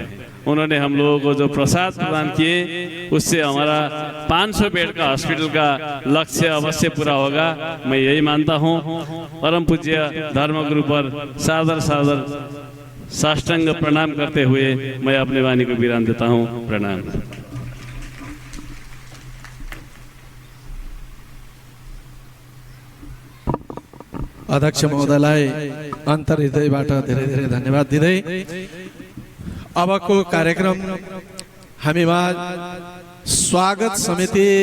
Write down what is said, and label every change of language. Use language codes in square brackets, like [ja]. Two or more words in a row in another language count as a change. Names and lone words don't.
[hi] उन्होंने हम लोगों को जो प्रसाद प्रदान किए उससे हमारा 500 बेड का हॉस्पिटल का लक्ष्य अवश्य पूरा होगा, मैं यही मानता हूँ। परम पूज्य धर्मगुरु पर सादर सादर साष्टांग प्रणाम करते हुए मैं अपने वाणी को विराम देता हूँ। प्रणाम। [ne] अध्यक्ष महोदयलाई अन्तर्हृदयबाट धेरै धेरै धन्यवाद दिँदै अबको कार्यक्रम हामीमा स्वागत समिति